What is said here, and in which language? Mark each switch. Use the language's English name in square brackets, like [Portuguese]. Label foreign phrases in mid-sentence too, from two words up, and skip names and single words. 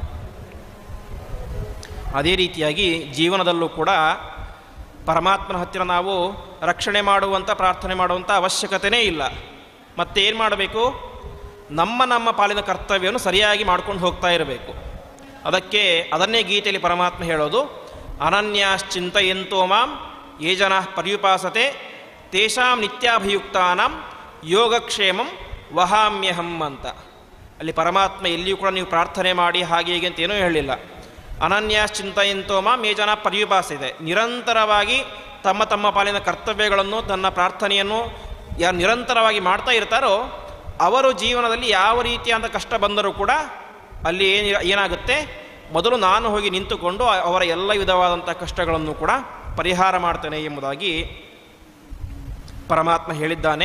[Kannada] ಅದೇ ರೀತಿಯಾಗಿ ಜೀವನದಲ್ಲೂ ಕೂಡ ಪರಮಾತ್ಮನ ಹತ್ತಿರ ನಾವು ರಕ್ಷಣೆ ಮಾಡುವಂಥ ಪ್ರಾರ್ಥನೆ ಮಾಡುವಂಥ ಅವಶ್ಯಕತೆಯೇ ಇಲ್ಲ. ಮತ್ತೇನು ಮಾಡಬೇಕು, ನಮ್ಮ ಪಾಲಿನ ಕರ್ತವ್ಯವನ್ನು ಸರಿಯಾಗಿ ಮಾಡ್ಕೊಂಡು ಹೋಗ್ತಾ ಇರಬೇಕು. ಅದನ್ನೇ ಗೀತೆಯಲ್ಲಿ ಪರಮಾತ್ಮ ಹೇಳೋದು, [Sanskrit] ಅನನ್ಯಾಶ್ಚಿಂತಯಂತೋ ಮಾಂ ಯೇ ಜನಾಃ ಪರ್ಯುಪಾಸತೆ ತೇಷಾಂ ನಿತ್ಯಾಭಿಯುಕ್ತಾನಾಂ ಯೋಗಕ್ಷೇಮಂ ವಹಾಮ್ಯಹಂ ಅಂತ. [Kannada] ಅಲ್ಲಿ ಪರಮಾತ್ಮ ಎಲ್ಲಿಯೂ ಕೂಡ ನೀವು ಪ್ರಾರ್ಥನೆ ಮಾಡಿ ಹಾಗೆ ಹೀಗೆ ಅಂತ ಏನೂ ಹೇಳಿಲ್ಲ. [Sanskrit] ಅನನ್ಯಾಶ್ಚಿಂತಯಂತೋ ಮಾಂ ಯೇ ಜನಾಃ ಪರ್ಯುಪಾಸತೆ, [Kannada] ನಿರಂತರವಾಗಿ ತಮ್ಮ ಪಾಲಿನ ಕರ್ತವ್ಯಗಳನ್ನು ತನ್ನ ಪ್ರಾರ್ಥನೆಯನ್ನು ಯಾರು ನಿರಂತರವಾಗಿ ಮಾಡ್ತಾ ಇರ್ತಾರೋ ಅವರು ಜೀವನದಲ್ಲಿ ಯಾವ ರೀತಿಯಾದ ಕಷ್ಟ ಬಂದರೂ ಕೂಡ ಅಲ್ಲಿ ಏನಾಗುತ್ತೆ, ಮೊದಲು ನಾನು ಹೋಗಿ ನಿಂತುಕೊಂಡು ಅವರ ಎಲ್ಲ ವಿಧವಾದಂಥ ಕಷ್ಟಗಳನ್ನು ಕೂಡ ಪರಿಹಾರ ಮಾಡ್ತೇನೆ ಎಂಬುದಾಗಿ ಪರಮಾತ್ಮ ಹೇಳಿದ್ದಾನೆ.